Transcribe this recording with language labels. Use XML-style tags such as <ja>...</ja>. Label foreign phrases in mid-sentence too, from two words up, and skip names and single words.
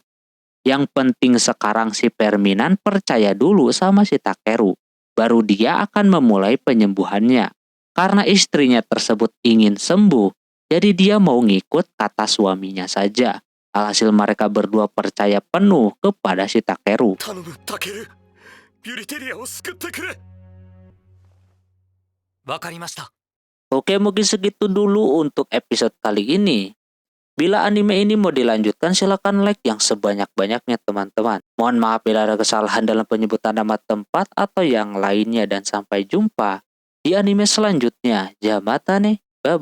<id>Yang penting sekarang si Perminan percaya dulu sama si Takeru. Baru dia akan memulai penyembuhannya. Karena istrinya tersebut ingin sembuh, jadi dia mau ngikut kata suaminya saja. Alhasil mereka berdua percaya penuh kepada si Takeru.</id> <ja>頼むタケル、ビュリテリアを救ってくれ。わかりました。</ja> <id>Oke, mungkin segitu dulu untuk episode kali ini. Bila anime ini mau dilanjutkan, silakan like yang sebanyak-banyaknya teman-teman. Mohon maaf bila ada kesalahan dalam penyebutan nama tempat atau yang lainnya, dan sampai jumpa di anime selanjutnya.</id>